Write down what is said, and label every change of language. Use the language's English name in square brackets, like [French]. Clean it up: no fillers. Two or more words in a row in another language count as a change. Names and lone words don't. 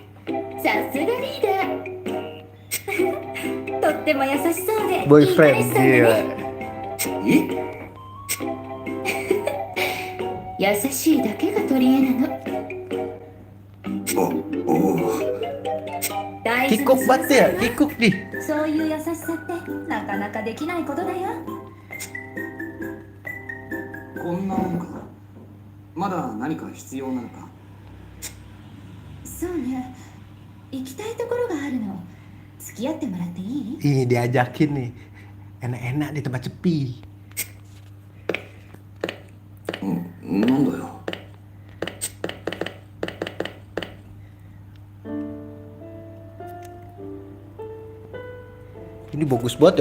[Japanese] さすがリーダー。とっても優しそうで。いい彼氏 Boyfriend さんだね。 gila. 優しいだけが取り柄なの。大事な [Indonesian] Kikuk banget ya, kikuk nih. [Japanese] そういう優しさってなかなかできないことだよ。こんなもんか。まだ何か必要なのか。そうね。行きたいところがあるの。付き合ってもらっていい？ [Indonesian] Ih, diajakin nih. Enak-enak di tempat sepi. [Japanese] なんだよ。 [Indonesian] Ini bagus banget ya.